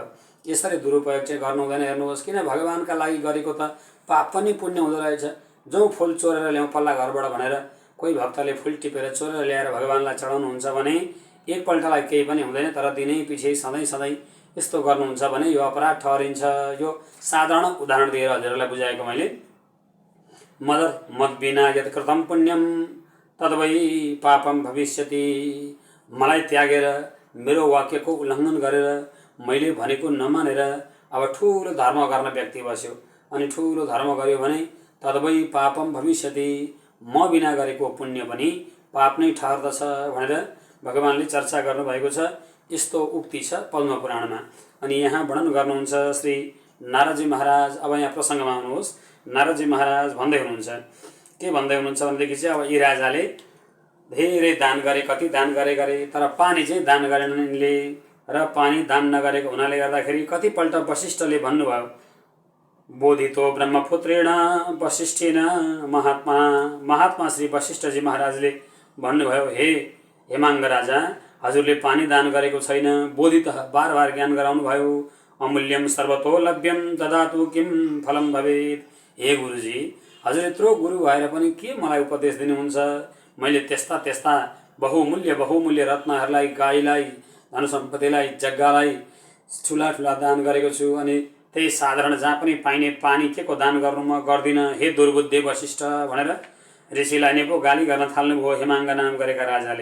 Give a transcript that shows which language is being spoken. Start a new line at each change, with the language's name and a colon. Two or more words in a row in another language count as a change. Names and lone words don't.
Nepali: यसरी दुरुपयोग चाहिँ गर्नु हुँदैन। हेर्नुहोस्, किन भगवानका लागि गरेको त पाप पनि पुण्य हुँदो रहेछ। जो फुल चोरेर ल्याउँ पल्ला घरबाट भनेर कोही भक्तले फुल टिपेर चोरेर ल्याएर भगवानलाई चढाउनुहुन्छ भने एकपल्टलाई केही पनि हुँदैन, तर दिनै पछि सधैँ सधैँ यस्तो गर्नुहुन्छ भने यो अपराध ठहरिन्छ। यो साधारण उदाहरण दिएर हजुरहरूलाई बुझाएको मैले।
Sanskrit: मद बिना यत् कृतं पुण्यम तद्वै पापम भविष्यति।
Nepali: मलाई त्यागेर मेरो वाक्यको उल्लङ्घन गरेर मैले भनेको नमानेर अब ठुलो धर्म गर्ने व्यक्ति बस्यो अनि ठुलो धर्म गर्यो भने
Sanskrit: तद्वै पापम भविष्यति,
Nepali: म बिना गरेको पुण्य पनि पाप नै ठहर्दछ भनेर भगवानले चर्चा गर्नुभएको छ। यस्तो उक्ति छ पद्म पुराणमा। अनि यहाँ वर्णन गर्नुहुन्छ श्री नारदजी महाराज। अब यहाँ प्रसङ्गमा आउनुहोस्। नारदजी महाराज भन्दै हुनुहुन्छ, के भन्दै हुनुहुन्छ भनेदेखि चाहिँ अब यी राजाले धेरै दान गरे, कति दान गरे तर पानी चाहिँ दान गरेनन् यिनले। र पानी दान नगरेको हुनाले गर्दाखेरि कतिपल्ट वशिष्ठले भन्नुभयो,
Sanskrit: बोधितो ब्रह्मपुत्रेण वशिष्ठेन महात्मा
Nepali: श्री वशिष्ठजी महाराजले भन्नुभयो, हे हेमाङ्ग राजा, हजुरले पानी दान गरेको छैन। बोधित बार बार ज्ञान गराउनु भयो।
Sanskrit: अमूल्यम सर्वतो लभ्यम ददातु किम फलम भवेत्।
Nepali: हे गुरुजी, हजुर यत्रो गुरु भएर पनि के मलाई उपदेश दिनुहुन्छ? मैले त्यस्ता त्यस्ता बहुमूल्य रत्नहरूलाई, गाईलाई, धन सम्पत्तिलाई, जग्गालाई ठुला ठुला दान गरेको छु। अनि त्यही साधारण जहाँ पनि पाइने पानी के को दान गर्नु म गर्दिनँ, हे दुर्बुद्धे वशिष्ठ भनेर ऋषिलाई नै पो गाली गर्न थाल्नुभयो हेमाङ्ग नाम गरेका राजाले।